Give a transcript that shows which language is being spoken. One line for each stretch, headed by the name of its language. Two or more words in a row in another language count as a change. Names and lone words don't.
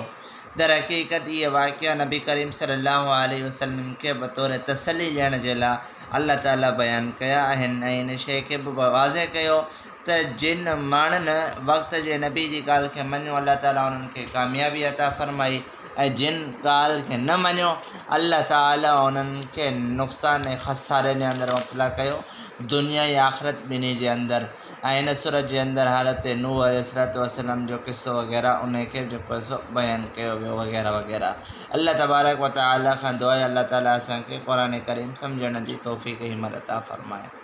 Sindhi: दर हक़ीक़त इहे वाक़िआ नबी करीम
Arabic: صلى الله عليه وسلم
Sindhi: खे बतौर तसली ॾियण जे लाइ अल्लाह ताला बयानु कया आहिनि ऐं इन शइ खे बि वाज़े कयो त जिन माण्हुनि वक़्त जे नबी जी ॻाल्हि खे मञियो अल्लाह ताला उन्हनि खे कामयाबी अता फ़रमाई ऐं जिन ॻाल्हि खे न मञियो अल्लाह ताला उन्हनि खे नुक़सान ऐं ख़सारे जे अंदरि मुब्तला कयो, दुनिया ऐं आख़िरत ॿिन्ही जे अंदरि। ऐं हिन सूरत जे अंदरि हज़रत नूह
Arabic: عليه الصلاة والسلام
Sindhi: जो क़िसो वग़ैरह उन खे जेको सो बयानु कयो वियो वग़ैरह वग़ैरह। अल्लाह
Arabic: تبارك وتعالى
Sindhi: खां दुआ आहे अल्लाह ताला असांखे क़ुरान करीम सम्झण जी तौफ़ीक़ हिम्मत अता फ़रमाए।